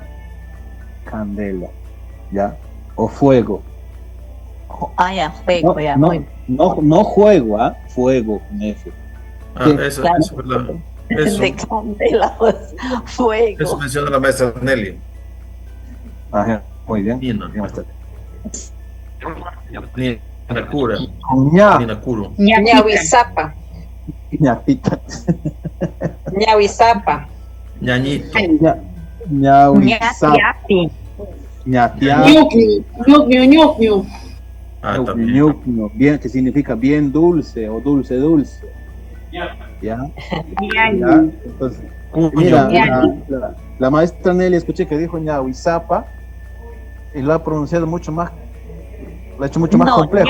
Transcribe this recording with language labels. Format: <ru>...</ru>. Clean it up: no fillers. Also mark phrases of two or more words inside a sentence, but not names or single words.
<es>Candela. Ya. O fuego. Ya, fuego, ya. No juego, ¿ah? Fuego con F. Eso es verdad. Eso, De candela, pues, fuego. eso menciona la maestra Nelly. Ajá, muy bien.</es> <qu>Nina. Ninakura. Ninakuro. Ñahuizapa. Ñapita. Ñahuizapa. Ñañito. Ñahuizapa. Ñatiapi. Ñuñu.</qu> <es>También.</es> <qu>Ñuñu.</qu> <es>Bien, que significa bien dulce o dulce. ¿Ya? Entonces, mira, la maestra Nelly, escuché que dijo Ñahuizapa y lo ha pronunciado mucho más, lo ha hecho mucho más complejo.</es>